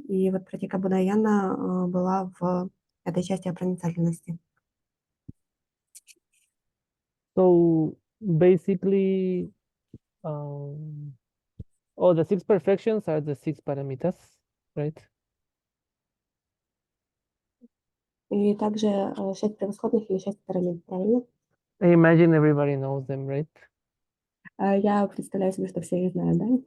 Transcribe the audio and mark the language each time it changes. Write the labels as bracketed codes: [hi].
[ru] И вот Пратика Будаяна была в этой части о проницательности. [en] So basically, the 6 perfections are the 6 paramitas, right? [ru] И также 6 превосходных или 6 параллелей, правильно? [en] I imagine everybody knows them, right? [ru] Я представляю себе, что все их знают, да?